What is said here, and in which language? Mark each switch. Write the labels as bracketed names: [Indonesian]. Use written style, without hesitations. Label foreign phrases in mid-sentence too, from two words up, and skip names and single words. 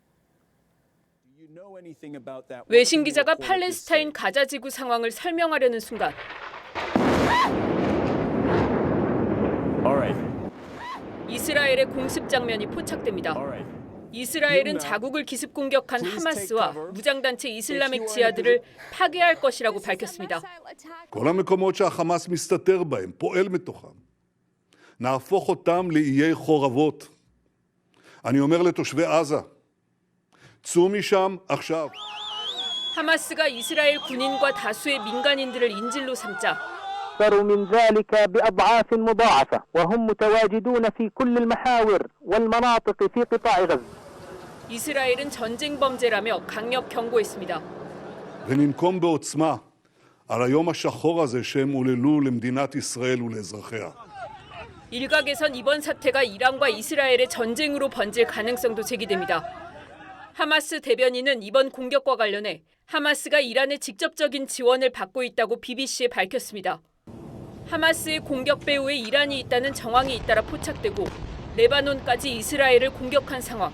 [Korean] 외신 기자가 팔레스타인 가자지구 상황을 설명하려는 순간 이스라엘의 공습 장면이 포착됩니다. 이스라엘은 자국을 기습 공격한 하마스와 무장단체 이슬라믹 지하드를 파괴할 것이라고 밝혔습니다. [Hebrew] כל המקומות שהחמאס מסתתר בהם, פועל מתוכם. נהפוך אותם לאיי חורבות. אני אומר לתושבי עזה, צאו משם עכשיו. [Korean] 하마스가 이스라엘 군인과 다수의 민간인들을 인질로 삼자 [Arabic] أكثر من ذلك بأضعاف مضاعفة وهم متواجدون في كل المحاور والمناطق في قطاع غزة. [Korean] 이스라엘은 전쟁 범죄라며 강력 경고했습니다. [Hebrew] וננקום בעוצמה על היום השחור הזה שהם עוללו למדינת ישראל ולאזרחיה. [Korean] 일각에선 이번 사태가 이란과 이스라엘의 전쟁으로 번질 가능성도 제기됩니다. 하마스 대변인은 이번 공격과 관련해 하마스가 이란의 직접적인 지원을 받고 있다고 BBC에 밝혔습니다. 하마스의 공격 배후에 이란이 있다는 정황이 잇따라 포착되고 레바논까지 이스라엘을 공격한 상황.